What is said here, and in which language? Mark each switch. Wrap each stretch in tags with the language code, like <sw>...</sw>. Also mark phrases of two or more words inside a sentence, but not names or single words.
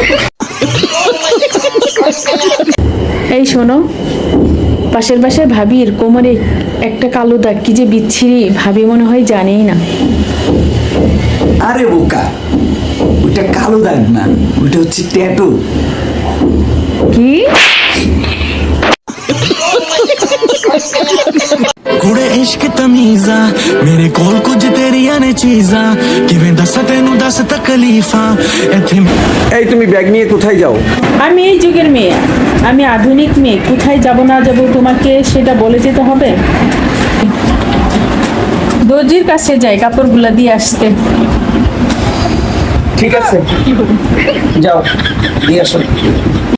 <bn>এই শোনো, পাশের বাসার ভাবির কোমরে একটা কালো দাগ, কি যে বিচ্ছিরি, ভাবি মনে হয় জানেই না। আরে বোকা, ওইটা কালো দাগ না, ওইটা হচ্ছে ট্যাটু। কি?</bn> <pa>ਕੁੜੇ ਇਸ਼ਕ ਤਮੀਜ਼ਾਂ ਮੇਰੇ ਕੋਲ ਕੁਛ ਤੇਰੀਆਂ ਨੇ ਚੀਜ਼ਾਂ ਕਿਵੇਂ ਦੱਸ ਤੈਨੂੰ ਦੱਸ ਤਕਲੀਫ਼ਾਂ ਇੱਥੇ।</pa> <bn>এই তুমি ব্যাগ নিয়ে কোথায় যাও? আমি এই যুগের মেয়ে, আমি আধুনিক মেয়ে, কোথায় যাব না যাব তোমাকে সেটা বলে যেতে হবে? দর্জির কাছে যাই কাপড়গুলা দিয়ে আসতে। ঠিক আছে যাও দিয়ে আসো।</bn>